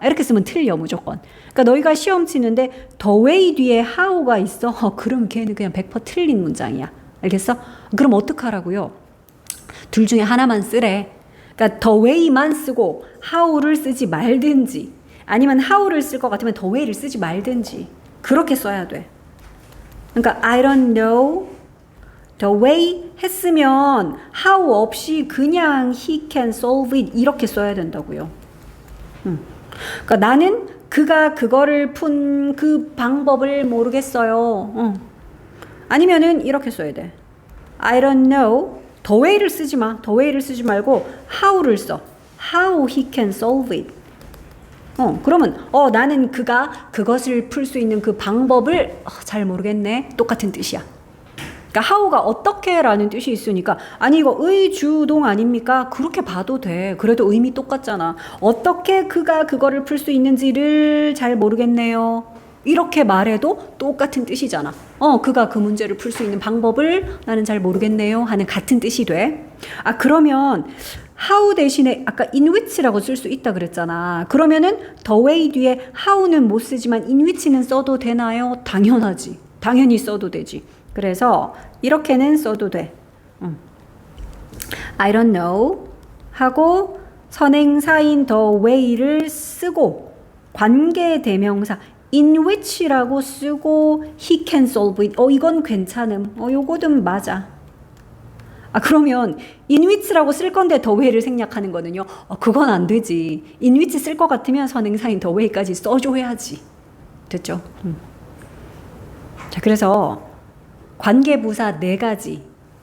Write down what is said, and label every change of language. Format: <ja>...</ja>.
<ko>이렇게 쓰면 틀려 무조건. 그러니까 너희가 시험 치는데 the way 뒤에 how가 있어. 그럼 걔는 그냥 100% 틀린 문장이야. 알겠어? 그럼 어떡하라고요? 둘 중에 하나만 쓰래. 그러니까 the way만 쓰고 how를 쓰지 말든지, 아니면 how를 쓸 것 같으면 the way를 쓰지 말든지, 그렇게 써야 돼. 그러니까</ko> <en>I don't know the way</en> <ko>했으면 how 없이 그냥</ko> <en>he can solve it</en> <ko>이렇게 써야 된다고요. 그러니까 나는 그가 그거를 푼 그 방법을 모르겠어요. 아니면은 이렇게 써야 돼.</ko> <en>I don't know.</en> <ko>the way를 쓰지 마. the way를 쓰지 말고 how를 써.</ko> <en>How he can solve it.</en> <ko>그러면 나는 그가 그것을 풀 수 있는 그 방법을 잘 모르겠네. 똑같은 뜻이야. 그러니까 how가 어떻게라는 뜻이 있으니까, 아니 이거 의주동 아닙니까? 그렇게 봐도 돼. 그래도 의미 똑같잖아. 어떻게 그가 그거를 풀 수 있는지를 잘 모르겠네요. 이렇게 말해도 똑같은 뜻이잖아. 그가 그 문제를 풀 수 있는 방법을 나는 잘 모르겠네요 하는 같은 뜻이 돼. 그러면 how 대신에 아까 in which라고 쓸 수 있다 그랬잖아. 그러면은 the way 뒤에 how는 못 쓰지만 in which는 써도 되나요? 당연하지. 당연히 써도 되지. 그래서 이렇게는 써도 돼.</ko> <en>I don't know</en> <ko>하고 선행사인 the way를 쓰고 관계대명사 in which라고 쓰고</ko> <en>he can solve it.</en> <ko>이건 괜찮음. 요거든 맞아. 그러면 in which라고 쓸 건데 the way를 생략하는 거는요. 그건 안 되지. in which 쓸 것 같으면 선행사인 the way까지 써줘야지. 됐죠? 자, 그래서 관계부사 4가지.</ko>